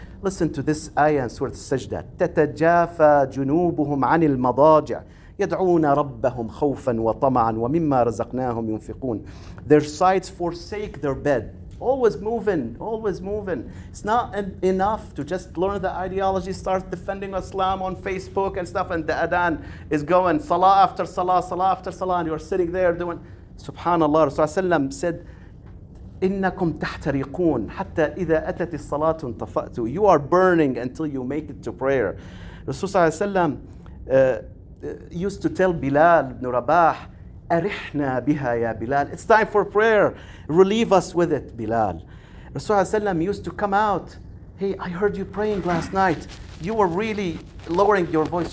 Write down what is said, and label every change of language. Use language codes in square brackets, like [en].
[en] Listen to this ayah in Surah Sajda. [ar] تَتَجَافَى جُنُوبُهُمْ عَنِ الْمَضَاجِعِ يَدْعُونَ رَبَّهُمْ خَوْفًا وَطَمَعًا وَمِمَّا رَزَقْنَاهُمْ يُنْفِقُونَ. [en] Their sides forsake their bed. Always moving, always moving. It's not enough to just learn the ideology, start defending Islam on Facebook and stuff, and the adhan is going salah after salah, salah after salah, and you're sitting there doing, subhanallah. [ar] Rasulullah [en] said, [ar] إِنَّكُمْ تَحْتَرِقُونَ حَتَّى إِذَا أَتَتِ الصَّلَاةُ انْطَفَأْتُ. [en] You are burning until you make it to prayer. Rasulullah used to tell Bilal ibn Rabah, [ar] أرحنا بها يا [en] Bilal. It's time for prayer. Relieve us with it, Bilal. Rasulullah used to come out. Hey, I heard you praying last night. You were really lowering your voice.